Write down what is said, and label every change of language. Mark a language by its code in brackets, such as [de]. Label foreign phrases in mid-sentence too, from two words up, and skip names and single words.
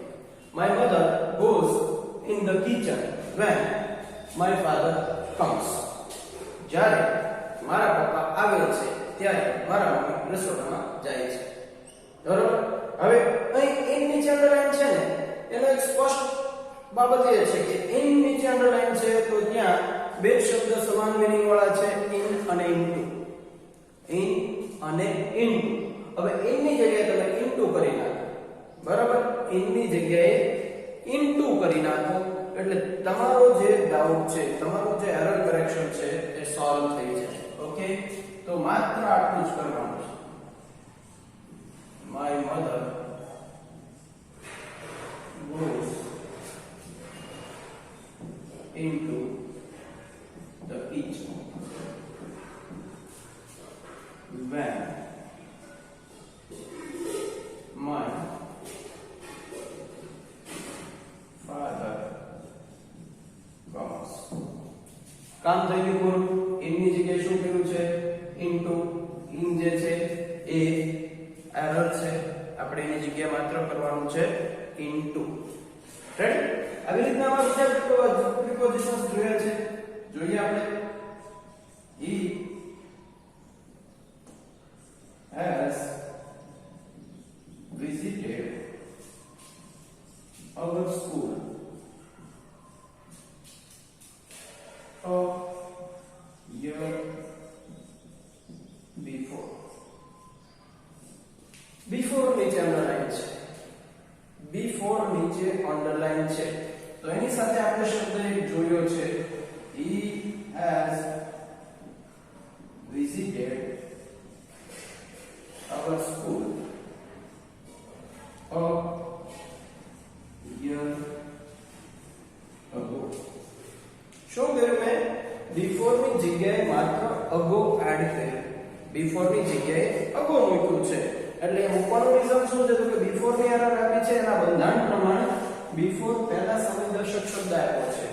[en] My mother goes in the kitchen when my father comes. [gu] જ્યારે મારા પપ્પા આવે છે ત્યારે મારા મમ્મી રસોડામાં જાય છે. બરોબર? હવે અહીં ઇન નીચે અંડરલાઈન છે ને, એનો એક સ્પષ્ટ બાબત એ છે કે ઇન નીચે અંડરલાઈન છે તો ત્યાં બે શબ્દ સમાન મીનિંગ વાળા છે, ઇન અને ઇનટુ. ઇન અને ઇનટુ. હવે ઇન ની જગ્યાએ તમે ઇનટુ કરી નાખો. બરાબર? ઇન ની જગ્યાએ ઇનટુ કરી નાખો એટલે તમારો જે ડાઉટ છે, તમારો જે [en] error correction [gu] છે એ સોલ્વ થઈ જાય. ઓકે, તો માત્ર આટલું જ કરવાનું છે. [en] My mother goes into the kitchen when my father comes. [gu] કામ થઈ ગયું પૂરું. ઇન ની જગ્યાએ શું કર્યું છે? ઇનટુ. ઇન જે છે એ એરર છે, આપણે એની જગ્યાએ માત્ર કરવાનું છે ઇનટુ. રાઈટ? આવી રીતના આવા બીજા પ્રિપોઝિશન્સ જોયા છે. જોઈએ આપણે. [en] He has visited our school a year before. [gu] Before નીચે અંડરલાઈન છે. Before નીચે અંડરલાઈન છે તો એની સાથે આપણે શબ્દ એક જોયો છે. [en] He has visited our school a year ago. [gu] શું કર્યું મેં? બિફોર ની જગ્યાએ માત્ર [en] ago add [gu] કર્યું. બિફોર ની જગ્યાએ અગો મૂક્યું છે. એટલે એ મૂકવાનું રીઝન શું છે? તો કે બિફોર ની એરર આપી છે, એના બંધારણ પ્રમાણે બિફોર પહેલા સમયદર્શક શબ્દ આપ્યો છે.